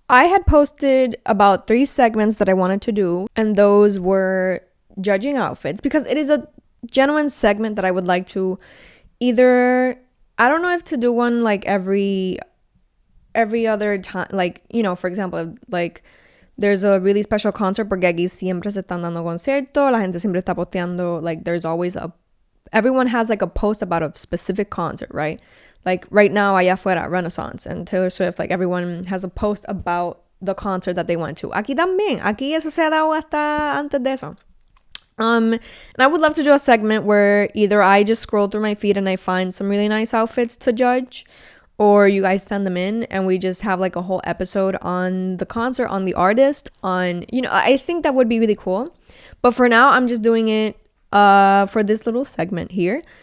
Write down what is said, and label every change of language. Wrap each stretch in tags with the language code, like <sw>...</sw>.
<en>I had posted about 3 segments that I wanted to do, and those were judging outfits, because it is a genuine segment that I would like to either, I don't know if to do one, like, every other time, like, for example, if, like, there's a really special concert,</en> <es>porque aquí siempre se están dando conciertos, la gente siempre está posteando,</es> <en>like, there's always everyone has, like, a post about a specific concert, right? Like, right now,</en> <es>allá afuera,</es> <en>Renaissance and Taylor Swift, like, everyone has a post about the concert that they went to.</en> <es>Aquí también, aquí eso se ha dado hasta antes de eso.</es> <en>And I would love to do a segment where either I just scroll through my feed and I find some really nice outfits to judge, or you guys send them in and we just have, like, a whole episode on the concert, on the artist, on, I think that would be really cool. But for now, I'm just doing it for this little segment here.</en>